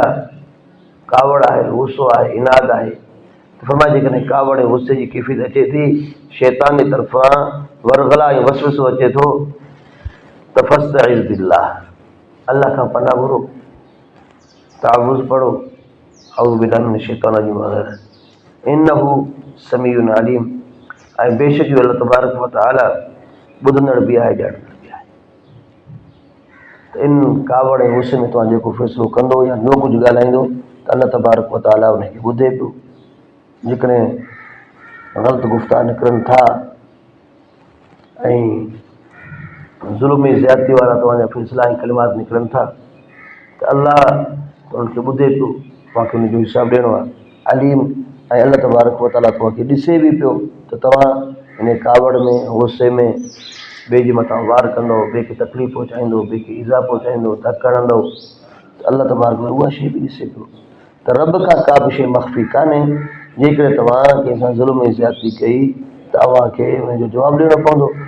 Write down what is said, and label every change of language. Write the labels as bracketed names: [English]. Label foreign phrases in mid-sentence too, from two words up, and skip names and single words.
[Sindhi] कावड़ आहे, गुस्सो आहे, इनाद आहे, त फरमाए जेकॾहिं कावड़ ऐं गुस्से जी कैफ़ियत अचे थी, शैतान जी तरफ़ां वरगला ऐं वसवसो अचे थो, त [Arabic] فاستعذ بالله, [Sindhi] अल्लाह खां पनाह घुरो, तावुज़ पढ़ो, [Arabic] أعوذ بالله من الشيطان الرجيم، إنه سميع عليم, [Sindhi] ऐं बेशक जो [Arabic] الله تبارك وتعالى [Sindhi] ॿुधंदड़ बि आहे, ॼाणंदड़ बि आहे। त इन कावड़ ऐं गुस्से में तव्हां जेको फ़ैसिलो कंदो या ॿियो कुझु ॻाल्हाईंदो त [Arabic] الله تبارك وتعالى [Sindhi] उनखे ॿुधे पियो। जेकॾहिं ग़लति गुफ़्तार निकिरनि था ऐं ज़ुल्म ऐं ज़्यादती वारा तव्हांजा फ़ैसिला ऐं कलिमात निकिरनि था त अल्लाह उनखे ॿुधे पियो, तव्हांखे उनजो हिसाबु ॾियणो आहे। अलीम, ऐं [Arabic] الله تبارك وتعالى [Sindhi] तव्हांखे ॾिसे बि पियो त तव्हां इन कावड़ में, गुस्से में ॿिए जे मथां वार कंदव, ॿिए खे तकलीफ़ पहुचाईंदव, ॿिए खे ईज़ा पहुचाईंदव, धक हणंदव, त [Arabic] الله تبارك [Sindhi] उहा शइ बि ॾिसे पियो। त रब खां का बि शइ मख़फ़ी कान्हे। जेकॾहिं तव्हां कंहिंसां ज़ुल्म ऐं ज़्यादती कई त अव्हांखे हुनजो जवाबु ॾियणो पवंदो।